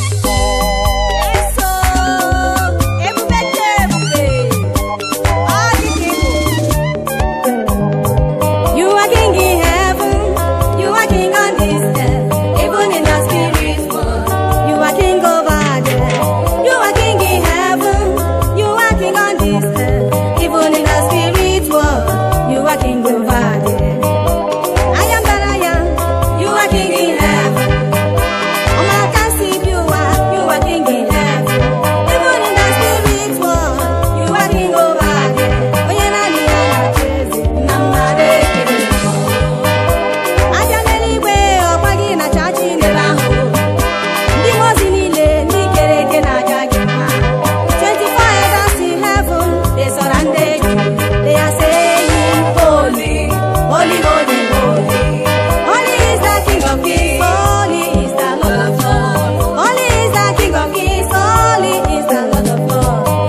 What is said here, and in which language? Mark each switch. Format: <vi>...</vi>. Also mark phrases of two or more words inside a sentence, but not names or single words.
<ig>Eso, ebube ka ebube, ọ dị ka ibu.</ig> <en>You are king in heaven, you are king on this earth, even in the spirit world. You are king over there. You are king in heaven, you are king on this earth, even in the spirit world. You are king over there. I am that I am, you are king in heaven.</en> <ig>Ọma aka si bi ụwa,</ig> <en>you are king in heaven. Even in the spirit world, you are king over there.</en> <ig>Onye naanị ya na-achị eze, na mmadụ ekele. Abịa n'eluigwe, ọkwa gị na-acha achị n'ebe ahụ. Ndị mmụọ ozi niile, ndị kere eke na-aja gị mma.</ig> <en>Twenty-four elders in heaven, they surrounded you. They are saying, "Holy, holy, holy, holy." Holy is the King of Kings. Holy is the Lord of Lords. Holy is the King of His holy is the Lord of Lords.</en>